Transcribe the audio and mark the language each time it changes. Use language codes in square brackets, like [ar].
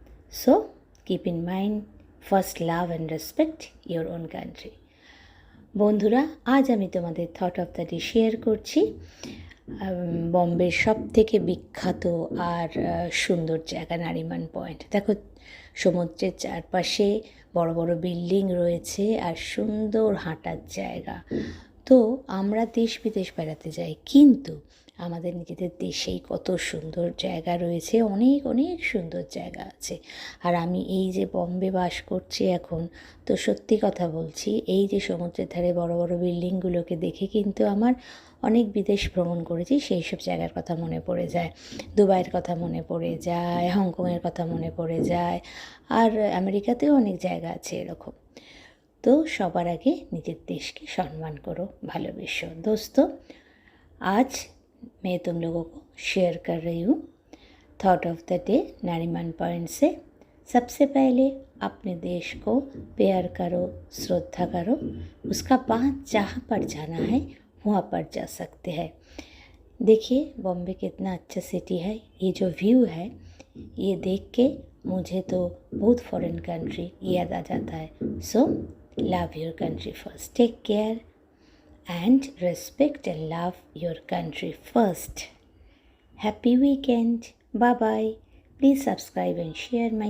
[en] So keep in mind, first love and respect your own country. [bn] বন্ধুরা, আজ আমি তোমাদের thought of the day share করছি বম্বের সব থেকে বিখ্যাত আর সুন্দর জায়গা নারিমান পয়েন্ট। দেখো, সমুদ্রের চারপাশে বড় বড় বিল্ডিং রয়েছে আর সুন্দর হাঁটার জায়গা। তো আমরা দেশ বিদেশ বেড়াতে যাই, কিন্তু আমাদের নিজেদের দেশেই কত সুন্দর জায়গা রয়েছে, অনেক অনেক সুন্দর জায়গা আছে। আর আমি এই যে বম্বে বাস করছি এখন, তো সত্যি কথা বলছি, এই যে সমুদ্রের ধারে বড় বড় বিল্ডিংগুলোকে দেখে কিন্তু আমার অনেক বিদেশ ভ্রমণ করেছি, সেই সব জায়গার কথা মনে পড়ে যায়। দুবাইয়ের কথা মনে পড়ে যায়, হংকংয়ের কথা মনে পড়ে যায়, আর আমেরিকাতেও অনেক জায়গা আছে এরকম। तो সবার আগে নিজের দেশকে সম্মান करो, ভালোবেসো। [hi] दोस्तों, आज मैं तुम लोगों को शेयर कर रही हूँ thought of the day नारीमान point से। सबसे पहले अपने देश को प्यार करो, श्रद्धा करो, उसका बाद जहाँ पर जाना है वहाँ पर जा सकते हैं। देखिए बॉम्बे कितना अच्छा सिटी है, ये जो व्यू है ये देख के मुझे तो बहुत फॉरेन कंट्री याद आ जाता है। [en] So love your country first, take care and respect and love your country first. Happy weekend, bye bye. Please subscribe and share my